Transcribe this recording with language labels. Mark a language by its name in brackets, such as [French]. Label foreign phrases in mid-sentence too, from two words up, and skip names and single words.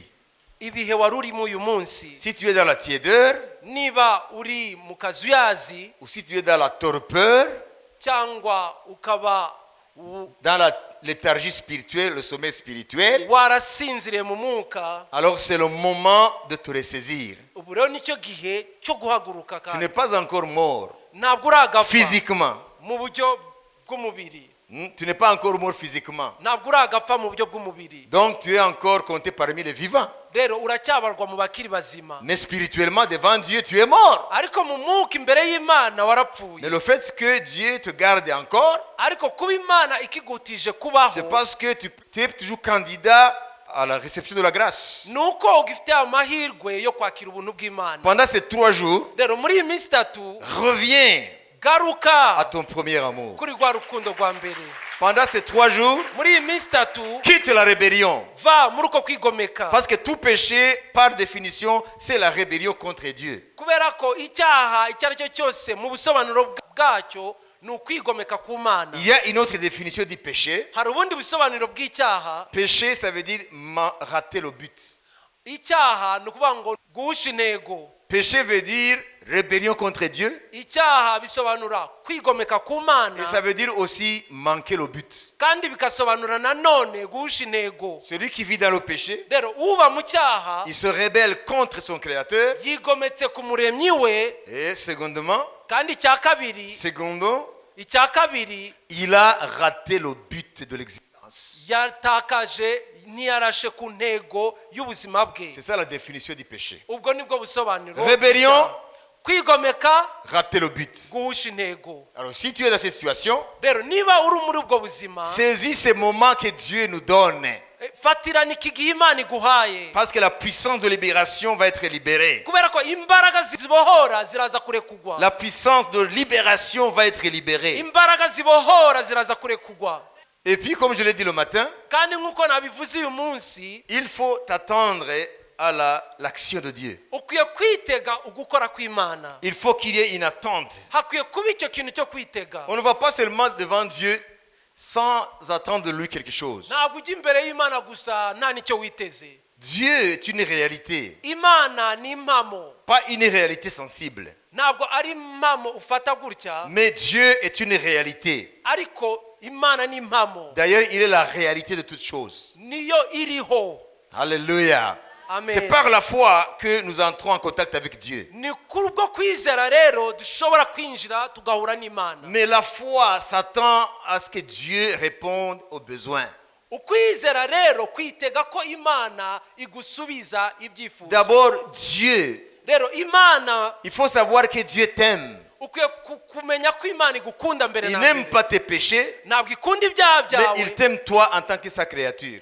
[Kinyarwanda] ibihe wari urimo uyu munsi. [French] Si tu es dans la tiédeur, [Kinyarwanda] niba uri mu kazuyazi, [French] ou si tu es dans la torpeur, [Kinyarwanda] cyangwa ukaba [French] dans la léthargie spirituelle, le sommeil spirituel, [Kinyarwanda] warasinziriye mu mwuka, [French] alors c'est le moment de te ressaisir. [Kinyarwanda] ubu rero nicyo gihe cyo guhaguruka. [French] Tu n'es pas encore mort [Kinyarwanda] ntabwo uragapfa [French] physiquement. [Kinyarwanda] mu buryo bw'umubiri. [French] Tu n'es pas encore mort physiquement. [Kinyarwanda] ntabwo uragapfa mu buryo bw'umubiri. [French] Donc tu es encore compté parmi les vivants. [Kinyarwanda] rero uracyabarwa mu bakiri bazima. [French] Mais spirituellement, devant Dieu, tu es mort. [Kinyarwanda] ariko mu mwuka imbere y'Imana warapfuye. [French] Mais le fait que Dieu te garde encore, [Kinyarwanda] ariko kuba Imana ikigutije kubaho, [French] c'est parce que tu es toujours candidat à la réception de la grâce. [Kinyarwanda] nuko ugifite amahirwe yo kwakira ubuntu bw'Imana. [French] Pendant ces 3 jours, [Kinyarwanda] rero muri iyi minsi itatu [French] reviens à [Kinyarwanda] garuka [French] ton premier amour. [Kinyarwanda] kuri rwa rukundo rwa mbere. [French] Pendant ces 3 jours, [Kinyarwanda] muri iyi minsi itatu [French] quitte la rébellion. [Kinyarwanda] va muri uko kwigomeka. [French] Parce que tout péché, par définition, c'est la rébellion contre Dieu. [Kinyarwanda] kubera ko icyaha icyo ari cyo cyose mu busobanuro bwacyo ni ukwigomeka ku Mana. [French] Il y a une autre définition du péché. [Kinyarwanda] hari ubundi busobanuro bw'icyaha. [French] Péché, ça veut dire rater le but. [Kinyarwanda] icyaha ni ukuvuga ngo guhusha intego. [French] Péché veut dire rébellion contre Dieu. [Kinyarwanda] icyaha bisobanura kwigomeka ku Mana, [French] Et ça veut dire aussi manquer le but. [Kinyarwanda] kandi bikasobanura nanone guhusha intego. [French] Celui qui vit dans le péché, [Kinyarwanda] rero uba mu cyaha [French] il se rebelle contre son Créateur. [Kinyarwanda] yigometse ku muremyi we. [French] Et secondement, [Kinyarwanda] kandi icya kabiri [French] il a raté le but de l'existence. [Kinyarwanda] yatakaje ntiyarashe ku ntego y'ubuzima bwe. [French] C'est ça la définition du péché. [Kinyarwanda] ubwo nibwo busobanuro. [French] Rébellion, [Kinyarwanda] kwigomeka, [French] rater le but. [Kinyarwanda] guhusha intego. [French] Alors si tu es dans cette situation, [Kinyarwanda] rero niba uri muri ubwo buzima, [French] saisis ces moments que Dieu nous donne. [Kinyarwanda] fatirana iki gihe Imana iguhaye. [French] Parce que la puissance de libération va être libérée. [Kinyarwanda] kubera ko imbaraga zibohora ziraza kurekugwa. [French] La puissance de libération va être libérée. [Kinyarwanda] imbaraga zibohora ziraza kurekugwa. [French] Et puis, comme je l'ai dit le matin, [Kinyarwanda] kandi nk'uko nabivuze uyu munsi, [French] il faut t'attendre à l'action de Dieu. [Kinyarwanda] ukwiye kwitega ugukora kw'Imana. [French] Il faut qu'il y ait une attente. [Kinyarwanda] hakwiye kuba icyo kintu cyo kwitega. [French] On ne va pas seulement devant Dieu sans attendre de lui quelque chose. [Kinyarwanda] ntabwo ujya imbere y'Imana gusa nta nicyo witeze. [French] Dieu est une réalité, [Kinyarwanda] Imana ni impamo. [French] pas une réalité sensible. [Kinyarwanda] ntabwo ari impamo ufata gutya, [French] Mais Dieu est une réalité. [Kinyarwanda] ariko Imana ni impamo. [French] D'ailleurs, il est la réalité de toutes choses. [Kinyarwanda] niyo iriho. [French] Alléluia. [Kinyarwanda] Amen. [French] C'est par la foi que nous entrons en contact avec Dieu. [Kinyarwanda] ni kubwo kwizera rero dushobora kwinjira tugahura n'Imana. [French] Mais la foi s'attend à ce que Dieu réponde aux besoins. [Kinyarwanda] ukwizera rero kwitega ko Imana igusubiza ibyifuzo. [French] D'abord, Dieu. [Kinyarwanda] rero Imana [French] Il faut savoir que Dieu t'aime. [Kinyarwanda] ukwiye kumenya ko Imana igukunda mbere [French] Il [Kinyarwanda] na [French] n'aime [Kinyarwanda] mbere. [French] pas tes péchés, [Kinyarwanda] ntabwo ikunda ibyaha [French] mais il [Kinyarwanda] byawe, [French] t'aime toi en tant que sa créature.